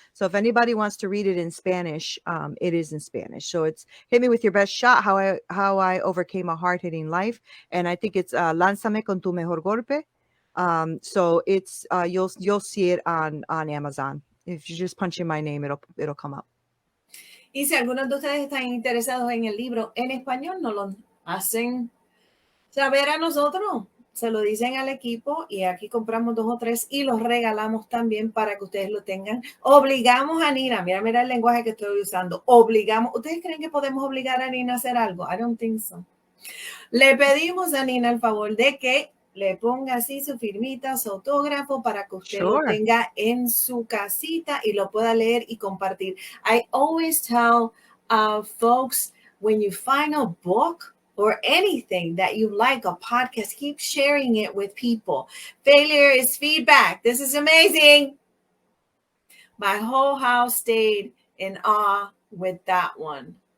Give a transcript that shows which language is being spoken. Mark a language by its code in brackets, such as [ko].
[en] So if anybody wants to read it in Spanish, it is in Spanish. So it's Hit Me With Your Best Shot, how I overcame a hard-hitting life. And I think it's Lánzame con tu mejor golpe. So it's you'll see it on Amazon. If you just punch in my name, it'll come up. [es] y si algunos de ustedes están interesados en el libro en español, nos lo hacen saber a nosotros. Se lo dicen al equipo y aquí compramos 2 o 3 y los regalamos también para que ustedes lo tengan. Obligamos a Nina, mira el lenguaje que estoy usando. Obligamos. ¿Ustedes creen que podemos obligar a Nina a hacer algo? [en] I don't think so. [es] Le pedimos a Nina el favor de que le ponga así su firmita, su autógrafo para que usted lo [en] Sure. [es] tenga en su casita y lo pueda leer y compartir. [en] I always tell folks, when you find a book or anything that you like, a podcast, keep sharing it with people. Failure is feedback. This is amazing. My whole house stayed in awe with that one.